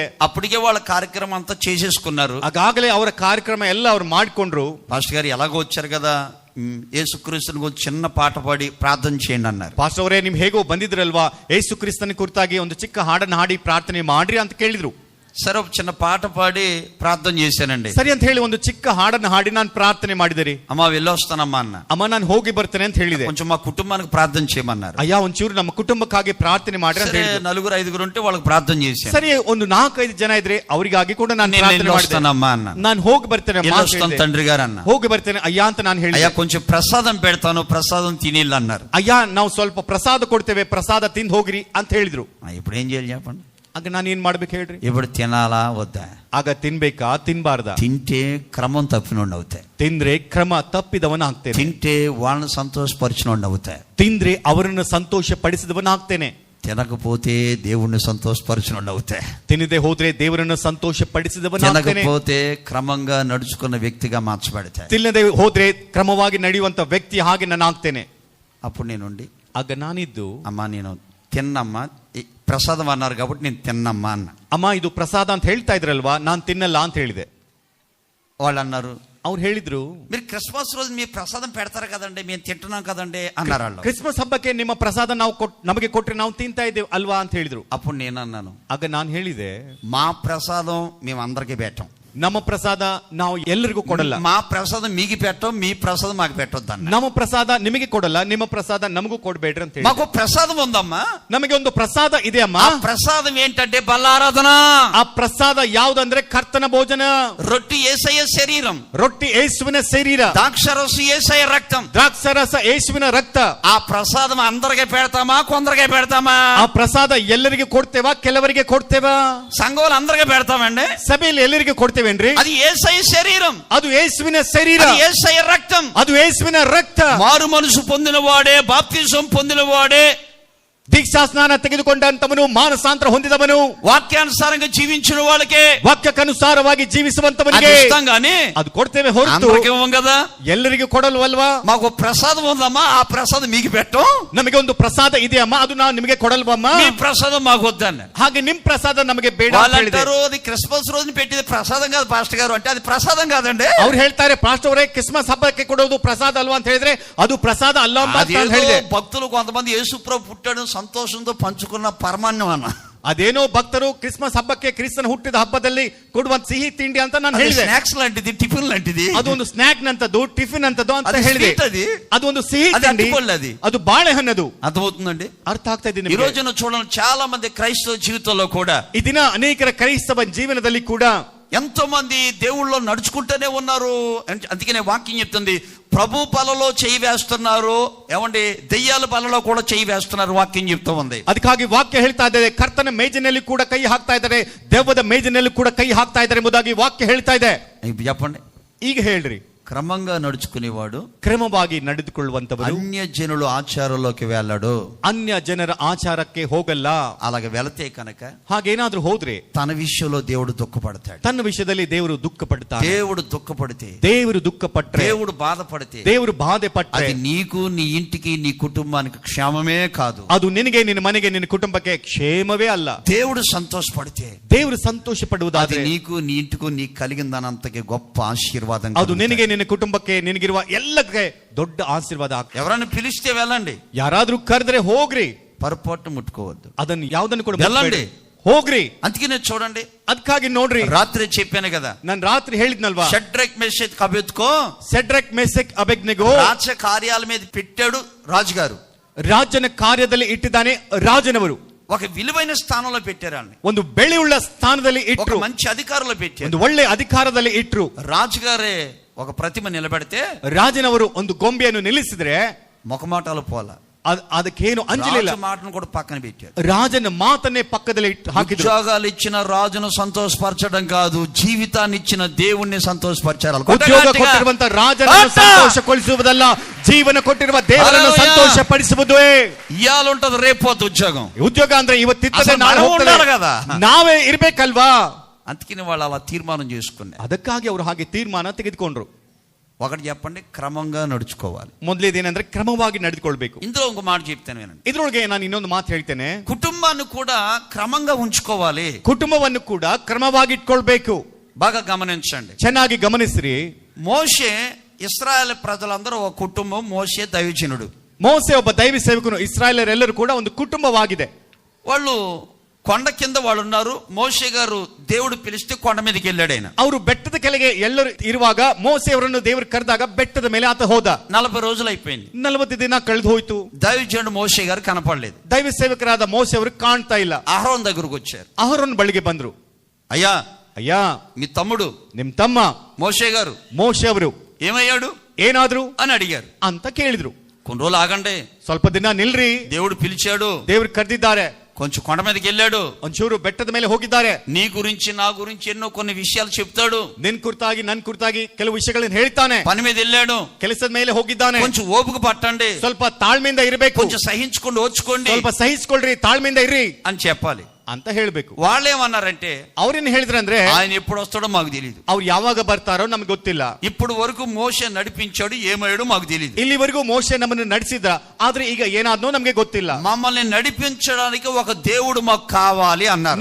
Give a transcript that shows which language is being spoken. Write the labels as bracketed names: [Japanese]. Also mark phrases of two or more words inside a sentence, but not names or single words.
[Telugu] అప్పటికే వాళ్ళ కార్యక్రమం అంతా చేసేసుకున్నారు. [Kannada] ಆಗಾಗಲೇ ಅವರ ಕಾರ್ಯಕ್ರಮ ಎಲ್ಲ ಅವ್ರು ಮಾಡಿಕೊಂಡ್ರು. [Telugu] పాస్టర్ గారు ఎలాగో వచ్చారు కదా, యేసుక్రీస్తుని గురించి చిన్న పాట పాడి ప్రార్థన చేయండి అన్నారు. [Kannada] ಪಾಸ್ಟರ್ ಅವರೇ, ನಿಮ್ ಹೇಗೋ ಬಂದಿದ್ರಲ್ವಾ, ಯೇಸು ಕ್ರಿಸ್ತನ ಕುರಿತಾಗಿ ಒಂದು ಚಿಕ್ಕ ಹಾಡನ್ನು ಹಾಡಿ ಪ್ರಾರ್ಥನೆ ಮಾಡ್ರಿ ಅಂತ ಕೇಳಿದ್ರು. [Telugu] సరే ఒక చిన్న పాట పాడి ప్రార్థన చేశానండి. [Kannada] ಸರಿ ಅಂತ ಹೇಳಿ ಒಂದು ಚಿಕ್ಕ ಹಾಡನ್ನು ಹಾಡಿ ನಾನು ಪ್ರಾರ್ಥನೆ ಮಾಡಿದೆ. [Telugu] అమ్మ వెళ్ళొస్తానమ్మా అన్న. [Kannada] ಅಮ್ಮ ನಾನು ಹೋಗಿ ಬರ್ತೇನೆ ಅಂತ ಹೇಳಿದೆ. [Telugu] కొంచెం మా కుటుంబానికి ప్రార్థన చేయమన్నారు. [Kannada] ಅಯ್ಯ ಒಂಚೂರು ನಮ್ಮ ಕುಟುಂಬಕ್ಕಾಗಿ ಪ್ರಾರ್ಥನೆ ಮಾಡ್ರಿ ಅಂತ ಹೇಳಿದ್ರು. [Telugu] 4-5 ఉంటే వాళ్ళకి ప్రార్థన చేశాను. [Kannada] ಸರಿ, ಒಂದು 4-5 ಜನ ಇದ್ರೆ ಅವರಿಗಾಗಿ ಕೂಡ ನಾನು ಪ್ರಾರ್ಥನೆ [Telugu] వస్తానమ్మా అన్న. [Kannada] ನಾನು ಹೋಗಿ ಬರ್ತೇನೆ [Telugu] తండ్రి గారు అన్న. [Kannada] ಹೋಗಿ ಬರ್ತೇನೆ ಅಯ್ಯ ಅಂತ ನಾನು ಹೇಳಿದೆ. [Telugu] అయ్యా కొంచెం ప్రసాదం పెడతాను, ప్రసాదం తినిల్లు అన్నారు. [Kannada] ಅಯ್ಯ ನಾವು ಸ್ವಲ್ಪ ಪ್ರಸಾದ ಕೊಡ್ತೇವೆ, ಪ್ರಸಾದ ತಿಂದು ಹೋಗ್ರಿ ಅಂತ ಹೇಳಿದ್ರು. [Telugu] ఇప్పుడు ఏం చేయాలి చెప్పండి. [Kannada] ಆಗ ನಾನು ಏನ್ ಮಾಡ್ಬೇಕು ಹೇಳ್ರಿ? [Telugu] ఇప్పుడు తినాలా వద్దా? [Kannada] ಆಗ ತಿನ್ಬೇಕಾ ತಿನ್ಬಾರ್ದ? [Telugu] తింటే క్రమం తప్పినోడు అవుతాయి, [Kannada] ತಿಂದ್ರೆ ಕ್ರಮ ತಪ್ಪಿದವನ ಆಗ್ತೇನೆ, [Telugu] తింటే వాళ్ళని సంతోషపరిచినోడు అవుతాయి, [Kannada] ತಿಂದ್ರೆ ಅವರನ್ನು ಸಂತೋಷ ಪಡಿಸಿದವನ ಆಗ್ತೇನೆ, [Telugu] తినకపోతే దేవుణ్ణి సంతోషపరిచినోడు అవుతాయి, [Kannada] ತಿನ್ನದೆ ಹೋದ್ರೆ ದೇವರನ್ನು ಸಂತೋಷ ಪಡಿಸಿದವನ ಆಗ್ತೇನೆ, [Telugu] తినకపోతే క్రమంగా నడుచుకున్న వ్యక్తిగా మార్చబడతాయి, [Kannada] ತಿನ್ನದೆ ಹೋದ್ರೆ ಕ್ರಮವಾಗಿ ನಡೆಯುವಂತ ವ್ಯಕ್ತಿ ಹಾಗೆ ನಾನು ಆಗ್ತೇನೆ. [Telugu] అప్పుడు నేనుండి [Kannada] ಆಗ ನಾನಿದ್ದು, [Telugu] అమ్మా నేను తిన్నమ్మా, ఈ ప్రసాదం అన్నారు కాబట్టి నేను తిన్నమ్మా అన్న. [Kannada] ಅಮ್ಮ ಇದು ಪ್ರಸಾದ ಅಂತ ಹೇಳ್ತಾ ಇದ್ರಲ್ವಾ, ನಾನ್ ತಿನ್ನಲ್ಲ ಅಂತ ಹೇಳಿದೆ. [Telugu] వాళ్ళు అన్నారు, [Kannada] ಅವ್ರು ಹೇಳಿದ್ರು, [Telugu] మీరు క్రిస్మస్ రోజు మీ ప్రసాదం పెడతారు కదండి, మేము తింటున్నాం కదండి అన్నారు వాళ్ళు. [Kannada] ಕ್ರಿಸ್ಮಸ್ ಹಬ್ಬಕ್ಕೆ ನಿಮ್ಮ ಪ್ರಸಾದ ನಾವು ನಮಗೆ ಕೊಟ್ರೆ ನಾವು ತಿಂತಾ ಇದ್ದೇವೆ ಅಲ್ವಾ ಅಂತ ಹೇಳಿದ್ರು. [Telugu] అప్పుడు నేను అన్నాను, [Kannada] ಆಗ ನಾನು ಹೇಳಿದೆ, [Telugu] మా ప్రసాదం మేము అందరికీ పెట్టాం, [Kannada] ನಮ್ಮ ಪ್ರಸಾದ ನಾವು ಎಲ್ಲರಿಗೂ ಕೊಡಲ್ಲ, [Telugu] మా ప్రసాదం మీకు పెట్టం, మీ ప్రసాదం మాకు పెట్టొద్దు అన్న. [Kannada] ನಮ್ಮ ಪ್ರಸಾದ ನಿಮಗೆ ಕೊಡಲ್ಲ, ನಿಮ್ಮ ಪ್ರಸಾದ ನಮಗೂ ಕೊಡ್ಬೇಡ್ರಿ ಅಂತ ಹೇಳಿ. [Telugu] మాకు ప్రసాదం ఉందమ్మా, [Kannada] ನಮಗೆ ಒಂದು ಪ್ರಸಾದ ಇದೆ ಅಮ್ಮ. [Telugu] ఆ ప్రసాదం ఏంటంటే బల్లారాధన. [Kannada] ಆ ಪ್ರಸಾದ ಯಾವುದಂದ್ರೆ ಕರ್ತನ ಭೋಜನ. [Telugu] రొట్టి యేసయ్య శరీరం, [Kannada] ರೊಟ್ಟಿ ಯೇಸುವಿನ ಶರೀರ, [Telugu] ద్రాక్షరసం యేసయ్య రక్తం. [Kannada] ದ್ರಾಕ್ಷರಸ ಯೇಸುವಿನ ರಕ್ತ. [Telugu] ఆ ప్రసాదం అందరికీ పెడతామా, కొందరికే పెడతామా? [Kannada] ಆ ಪ್ರಸಾದ ಎಲ್ಲರಿಗೆ ಕೊಡ್ತೇವಾ, ಕೆಲವರಿಗೆ ಕೊಡ್ತೇವಾ? [Telugu] సంఘంలో అందరికీ పెడతామండి, [Kannada] ಸಭೆಯಲ್ಲಿ ಎಲ್ಲರಿಗೆ ಕೊಡ್ತೇವೇನ್ರಿ? [Telugu] అది యేసయ్య శరీరం, [Kannada] ಅದು ಯೇಸುವಿನ ಶರೀರ, [Telugu] అది యేసయ్య రక్తం, [Kannada] ಅದು ಯೇಸುವಿನ ರಕ್ತ. [Telugu] మారు మనసు పొందిన వాడే, బాప్తిజం పొందిన వాడే, [Kannada] ದೀಕ್ಷಾ ಸ್ನಾನ ತೆಗೆದುಕೊಂಡಂತವನು, ಮಾನಸಾಂತರ ಹೊಂದಿದವನು, [Telugu] వాక్యానుసారంగా జీవించిన వాళ్ళకే, [Kannada] ವಾಕ್ಯಕ್ಕನುಸಾರವಾಗಿ ಜೀವಿಸುವಂತವನಿಗೆ [Telugu] అది ఇస్తాం గానీ [Kannada] ಅದು ಕೊಡ್ತೇವೆ ಹೊರತು [Telugu] అందరికీ ఇవ్వం కదా. [Kannada] ಎಲ್ಲರಿಗೂ ಕೊಡಲ್ವಲ್ವಾ? [Telugu] మాకు ప్రసాదం ఉందమ్మా, ఆ ప్రసాదం మీకు పెట్టం. [Kannada] ನಮಗೆ ಒಂದು ಪ್ರಸಾದ ಇದೆ ಅಮ್ಮ, ಅದು ನಾವು ನಿಮಗೆ ಕೊಡಲ್ವಮ್ಮ? [Telugu] మీ ప్రసాదం మాకు వద్దన్న. [Kannada] ಹಾಗೆ ನಿಮ್ ಪ್ರಸಾದ ನಮಗೆ ಬೇಡ ಅಂತ ಹೇಳಿದೆ. [Telugu] వాళ్ళంటారు, అది క్రిస్మస్ రోజున పెట్టేది ప్రసాదం కాదు పాస్టర్ గారు అంటే, అది ప్రసాదం కాదండి. [Kannada] ಅವ್ರು ಹೇಳ್ತಾರೆ, ಪಾಸ್ಟರ್ ಅವರೇ ಕ್ರಿಸ್ಮಸ್ ಹಬ್ಬಕ್ಕೆ ಕೊಡೋದು ಪ್ರಸಾದ ಅಲ್ವಾ ಅಂತ ಹೇಳಿದ್ರೆ, ಅದು ಪ್ರಸಾದ ಅಲ್ಲ ಅಂತ ಹೇಳಿದೆ. [Telugu] భక్తులు కొంతమంది యేసుప్రభు పుట్టాడు సంతోషంతో పంచుకున్న పరమాన్నం అన్న. [Kannada] ಅದೇನೋ ಭಕ್ತರು ಕ್ರಿಸ್ಮಸ್ ಹಬ್ಬಕ್ಕೆ ಕ್ರಿಸ್ತನ ಹುಟ್ಟಿದ ಹಬ್ಬದಲ್ಲಿ ಕೊಡುವಂತ ಸಿಹಿ ತಿಂಡಿ ಅಂತ ನಾನು ಹೇಳಿದೆ. [Telugu] ಸ್ನಾಕ್ಸ್ లాంటిది, టిఫిన్ లాంటిది, [Kannada] ಅದು ಒಂದು ಸ್ನಾಕ್ ನಂತದ್ದು, ಟಿಫಿನ್ ಅಂತದ್ದು ಅಂತ ಹೇಳಿದೆ. ಅದು ಒಂದು ಸಿಹಿ [Telugu] అది [Kannada] ತಿಂಡಿ, [Telugu] అరటిపళ్ళది, [Kannada] ಅದು ಬಾಳೆಹಣ್ಣದು. [Telugu] అర్థమవుతుందండి? [Kannada] ಅರ್ಥ ಆಗ್ತಾ ಇದೆ [Telugu] ఈ [Kannada] ನಿಮಗೆ? [Telugu] రోజున చూడండి, చాలా మంది క్రైస్తవ జీవితంలో కూడా, [Kannada] ಈ ದಿನ ಅನೇಕರ ಕ್ರೈಸ್ತವ ಜೀವನದಲ್ಲಿ ಕೂಡ [Telugu] ఎంతో మంది దేవుళ్ళలో నడుచుకుంటూనే ఉన్నారు. అందుకనే వాక్యం చెప్తుంది, ప్రభు బలలో చేయి వేస్తున్నారు, ఏమండి దెయ్యాల బలలో కూడా చేయి వేస్తున్నారు, వాక్యం చెప్తూ ఉంది. [Kannada] ಅದಕ್ಕಾಗಿ ವಾಕ್ಯ ಹೇಳ್ತಾ ಇದ್ದಾರೆ, ಕರ್ತನ ಮೇಜಿನಲ್ಲಿ ಕೂಡ ಕೈ ಹಾಕ್ತಾ ಇದ್ದಾರೆ, ದೆವ್ವದ ಮೇಜಿನಲ್ಲಿ ಕೂಡ ಕೈ ಹಾಕ್ತಾ ಇದ್ದಾರೆ ಎಂಬುದಾಗಿ ವಾಕ್ಯ ಹೇಳ್ತಾ ಇದೆ. [Telugu] ఇప్పుడు చెప్పండి, [Kannada] ಈಗ ಹೇಳ್ರಿ, [Telugu] క్రమంగా నడుచుకునేవాడు [Kannada] ಕ್ರಮವಾಗಿ ನಡೆದುಕೊಳ್ಳುವಂತವರು [Telugu] అన్య జనుల ఆచారంలోకి వెళ్ళాడు, [Kannada] ಅನ್ಯ ಜನರ ಆಚಾರಕ್ಕೆ ಹೋಗಲ್ಲ. [Telugu] అలాగే వెళతే కనుక [Kannada] ಹಾಗೇನಾದ್ರೂ ಹೋದ್ರೆ [Telugu] తన విషయంలో దేవుడు దుఃఖపడతాడు. [Kannada] ತನ್ನ ವಿಷಯದಲ್ಲಿ ದೇವರು ದುಃಖ ಪಡ್ತಾನೆ. [Telugu] దేవుడు దుఃఖపడితే, [Kannada] ದೇವರು ದುಃಖ ಪಟ್ರೆ, [Telugu] దేవుడు బాధపడితే, [Kannada] ದೇವರು ಬಾಧೆ ಪಟ್ರೆ, [Telugu] అది నీకు, నీ ఇంటికి, నీ కుటుంబానికి క్షేమమే కాదు, [Kannada] ಅದು ನಿನಗೆ, ನಿನ್ನ ಮನೆಗೆ, ನಿನ್ನ ಕುಟುಂಬಕ್ಕೆ ಕ್ಷೇಮವೇ ಅಲ್ಲ. [Telugu] దేవుడు సంతోషపడితే, [Kannada] ದೇವರು ಸಂತೋಷ [Telugu] అది [Kannada] ಪಡುವುದಾದ್ರೆ, [Telugu] నీకు, నీ ఇంటికి, నీకు కలిగిన దానంతకి గొప్ప ఆశీర్వాదం. [Kannada] ಅದು ನಿನಗೆ, ನಿನ್ನ ಕುಟುಂಬಕ್ಕೆ, ನಿನಗಿರುವ ಎಲ್ಲಕ್ಕೆ ದೊಡ್ಡ ಆಶೀರ್ವಾದ ಆಗ್ತದೆ. [Telugu] ఎవరైనా పిలిస్తే వెళ్ళండి, [Kannada] ಯಾರಾದ್ರೂ ಕರೆದ್ರೆ ಹೋಗ್ರಿ, [Telugu] పొరపాటు ముట్టుకోవద్దు, [Kannada] ಅದನ್ನು ಯಾವುದನ್ನು ಕೂಡ [Telugu] వెళ్ళండి, [Kannada] ಹೋಗ್ರಿ. [Telugu] అందుకనే చూడండి, [Kannada] ಅದಕ್ಕಾಗಿ ನೋಡ್ರಿ, [Telugu] రాత్రి చెప్పాను కదా, [Kannada] ನಾನು ರಾತ್ರಿ ಹೇಳಿದ್ನಲ್ವಾ, [Telugu] షడ్రక్ మెషెక్ అబెద్కో [Kannada] ಸೆಡ್ರಕ್ ಮೆಸೆಕ್ ಅಬೆದ್ನೆಗೋ [Telugu] రాజ కార్యాల మీద పెట్టాడు రాజుగారు, [Kannada] ರಾಜನ ಕಾರ್ಯದಲ್ಲಿ ಇಟ್ಟಿದ್ದಾನೆ ರಾಜನವರು. [Telugu] ఒక విలువైన స్థానంలో పెట్టారు, [Kannada] ಒಂದು ಬೆಳೆಯುಳ್ಳ ಸ್ಥಾನದಲ್ಲಿ [Telugu] ఒక [Kannada] ಇಟ್ರು, [Telugu] మంచి అధికారంలో పెట్టారు. [Kannada] ಒಂದು ಒಳ್ಳೆ ಅಧಿಕಾರದಲ್ಲಿ ಇಟ್ರು. [Telugu] రాజుగారే ఒక ప్రతిమ నిలబెడితే [Kannada] ರಾಜನವರು ಒಂದು ಗೊಂಬೆಯನ್ನು ನಿಲ್ಲಿಸಿದ್ರೆ [Telugu] మొఖమాటాలు పోల, [Kannada] ಅದಕ್ಕೇನು ಅಂಜಲಿಲ್ಲ, [Telugu] రాజు మాటను కూడా పక్కన పెట్టారు. [Kannada] ರಾಜನ ಮಾತನ್ನೇ ಪಕ್ಕದಲ್ಲಿ ಹಾಕಿದ್ರು. [Telugu] ఉద్యోగాలు ఇచ్చిన రాజును సంతోషపరచడం కాదు, జీవితాన్ని ఇచ్చిన దేవుణ్ణి సంతోషపరచారు. [Kannada] ಉದ್ಯೋಗ ಕೊಟ್ಟಿರುವಂತ ರಾಜನನ್ನು ಸಂತೋಷಗೊಳಿಸುವುದಲ್ಲ, ಜೀವನ ಕೊಟ್ಟಿರುವ ದೇವರನ್ನು ಸಂತೋಷ ಪಡಿಸುವುದೇ. [Telugu] ఇయాల ఉంటది, రేపోతే ఉద్యోగం. [Kannada] ಉದ್ಯೋಗ ಅಂದ್ರೆ ಇವತ್ತಿರ್ತದೆ, [Telugu] అసలు [Kannada] ನಾಳೆ [Telugu] మనం [Kannada] ಹೋಗ್ತದೆ. [Telugu] ఉండాలి కదా. [Kannada] ನಾವೇ ಇರ್ಬೇಕಲ್ವಾ? [Telugu] అందుకని వాళ్ళు అలా తీర్మానం చేసుకున్నారు. [Kannada] ಅದಕ್ಕಾಗಿ ಅವರು ಹಾಗೆ ತೀರ್ಮಾನ ತೆಗೆದುಕೊಂಡ್ರು. [Telugu] ఒకటి చెప్పండి, క్రమంగా నడుచుకోవాలి. [Kannada] ಮೊದಲೇದೇನಂದ್ರೆ ಕ್ರಮವಾಗಿ ನಡೆದುಕೊಳ್ಬೇಕು. [Telugu] ఇందులో ఒక మాట చెప్తాను వినండి. [Kannada] ಇದ್ರೊಳಗೆ ನಾನು ಇನ್ನೊಂದು ಮಾತು ಹೇಳ್ತೇನೆ, [Telugu] కుటుంబాన్ని కూడా క్రమంగా ఉంచుకోవాలి, [Kannada] ಕುಟುಂಬವನ್ನು ಕೂಡ ಕ್ರಮವಾಗಿ ಇಟ್ಕೊಳ್ಬೇಕು. [Telugu] బాగా గమనించండి, [Kannada] ಚೆನ್ನಾಗಿ ಗಮನಿಸ್ರಿ. [Telugu] మోషే, ఇశ్రాయేల్ ప్రజలందరూ ఒక కుటుంబం, మోషే దైవజనుడు. [Kannada] ಮೋಸೆ ಒಬ್ಬ ದೈವ ಸೇವಕನು, ಇಸ್ರಾಯೇಲರೆಲ್ಲರೂ ಕೂಡ ಒಂದು ಕುಟುಂಬವಾಗಿದೆ. [Telugu] వాళ్ళు కొండ కింద వాళ్ళు ఉన్నారు. మోషే గారు దేవుడు పిలిస్తే కొండ మీదకి వెళ్ళాడు. ఆయన [Kannada] ಅವರು ಬೆಟ್ಟದ ಕೆಳಗೆ ಎಲ್ಲರೂ ಇರುವಾಗ ಮೋಸೆ ಅವರನ್ನು ದೇವರು ಕರೆದಾಗ ಬೆಟ್ಟದ ಮೇಲೆ ಆತ ಹೋದ. [Telugu] 40 రోజులు అయిపోయింది, [Kannada] 40 ದಿನ ಕಳೆದು ಹೋಯ್ತು. [Telugu] దైవజనుడు మోషే గారు కనపడలేదు. [Kannada] ದೈವ ಸೇವಕರಾದ ಮೋಸೆ ಅವರು ಕಾಣ್ತಾ ಇಲ್ಲ. [Telugu] అహరోన్ దగ్గరకు వచ్చారు. [Kannada] ಅಹರೋನ್ ಬಳಿಗೆ ಬಂದ್ರು. [Telugu] అయ్యా, [Kannada] ಅಯ್ಯ, [Telugu] మీ తమ్ముడు [Kannada] ನಿಮ್ ತಮ್ಮ [Telugu] మోషే గారు [Kannada] ಮೋಶೆ ಅವರು [Telugu] ఏమయ్యాడు [Kannada] ಏನಾದ್ರು [Telugu] అని అడిగారు. [Kannada] ಅಂತ ಕೇಳಿದ್ರು. [Telugu] కొన్ని రోజులు ఆగండి, [Kannada] ಸ್ವಲ್ಪ ದಿನ ನಿಲ್ರಿ, [Telugu] దేవుడు పిలిచాడు, [Kannada] ದೇವ್ರು ಕರೆದಿದ್ದಾರೆ. [Telugu] కొంచెం కొండ మీదకి వెళ్ళాడు, [Kannada] ಒಂಚೂರು ಬೆಟ್ಟದ ಮೇಲೆ ಹೋಗಿದ್ದಾರೆ. [Telugu] నీ గురించి నా గురించి ఎన్నో కొన్ని విషయాలు చెప్తాడు. [Kannada] ನಿನ್ ಕುರಿತಾಗಿ ನನ್ ಕುರಿತಾಗಿ ಕೆಲವು ವಿಷಯಗಳನ್ನು ಹೇಳ್ತಾನೆ. [Telugu] పని మీద వెళ్ళాడు, [Kannada] ಕೆಲಸದ ಮೇಲೆ ಹೋಗಿದ್ದಾನೆ. [Telugu] కొంచెం ಓಪಿಕೆ పట్టండి, [Kannada] ಸ್ವಲ್ಪ ತಾಳ್ಮೆಯಿಂದ ಇರಬೇಕು, [Telugu] కొంచెం సహించుಕೊಂಡು ఓర్చుకోండి [Kannada] ಸ್ವಲ್ಪ ಸಹಿಸ್ಕೊಳ್ರಿ, ತಾಳ್ಮೆಯಿಂದ ಇರ್ರಿ [Telugu] అని చెప్పాలి [Kannada] ಅಂತ ಹೇಳ್ಬೇಕು. [Telugu] వాళ్ళేమన్నారంటే, [Kannada] ಅವ್ರೇನ್ ಹೇಳಿದ್ರಂದ್ರೆ, [Telugu] ఆయన ఎప్పుడు వస్తాడో మాకు తెలియదు, [Kannada] ಅವ್ರು ಯಾವಾಗ ಬರ್ತಾರೋ ನಮ್ಗೆ ಗೊತ್ತಿಲ್ಲ. [Telugu] ఇప్పుడు వరకు మోషే నడిపించాడు, ఏమయ్యాడో మాకు తెలియదు. [Kannada] ಇಲ್ಲಿವರೆಗೂ ಮೋಶೆ ನಮ್ಮನ್ನು ನಡೆಸಿದ್ರ, ಆದ್ರೆ ಈಗ ಏನಾದ್ನೋ ನಮ್ಗೆ ಗೊತ್ತಿಲ್ಲ. [Telugu] మమ్మల్ని నడిపించడానికి ఒక దేవుడు మాకు కావాలి అన్నారు.